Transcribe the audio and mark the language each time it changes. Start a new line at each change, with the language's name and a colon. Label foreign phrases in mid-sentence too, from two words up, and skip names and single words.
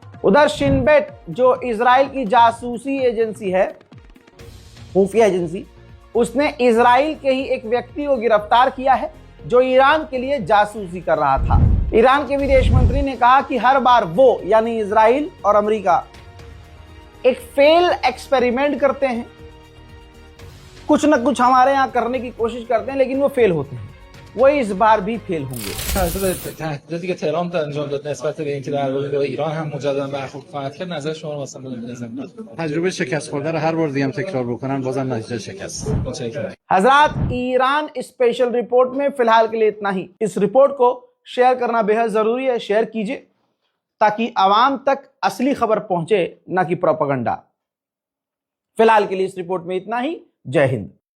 Hindi: उधर शिनबेट जो इजराइल की जासूसी एजेंसी है, खुफिया एजेंसी, उसने इजराइल के ही एक व्यक्ति को गिरफ्तार किया है जो ईरान के लिए जासूसी कर रहा था। ईरान के विदेश मंत्री ने कहा कि हर बार वो यानी इजराइल और अमेरिका एक
English: fail experiment
Hindi: करते हैं, कुछ न कुछ हमारे यहाँ करने की कोशिश करते हैं लेकिन वो फेल होते हैं। वो इस बार भी फेल होंगे।
Persian: تهدیداتی که تهران انجام داد نسبت به اینکه در واقع با ایران هم مجددا برخورد خواهد کرد، نظر شما رو واسه بدونید. تجربه شکست خورده رو هر بار دیگه هم تکرار بکنن بازم نتیجه شکست. متشکرم.
Hindi: हजरात, ईरान
English: special report
Hindi: में फिलहाल के लिए इतना ही। इस रिपोर्ट को शेयर करना बेहद जरूरी है, शेयर कीजिए ताकि आवाम तक असली खबर पहुंचे, ना कि प्रोपेगेंडा। फिलहाल के लिए इस रिपोर्ट में इतना ही। जय हिंद।